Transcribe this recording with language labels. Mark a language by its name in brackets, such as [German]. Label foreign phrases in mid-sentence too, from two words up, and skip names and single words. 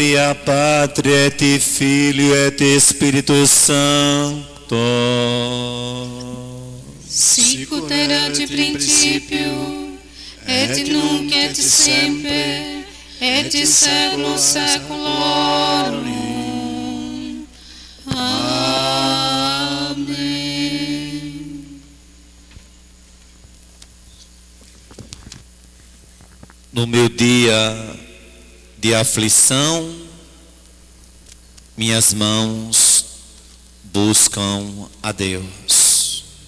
[Latin] Patria et Filio et Spiritus Sancto. Sicut erat in principio, et nunc et semper, et in saeculum saeculorum. [Portuguese] Amém. No meu dia de aflição, minhas mãos buscam a Deus.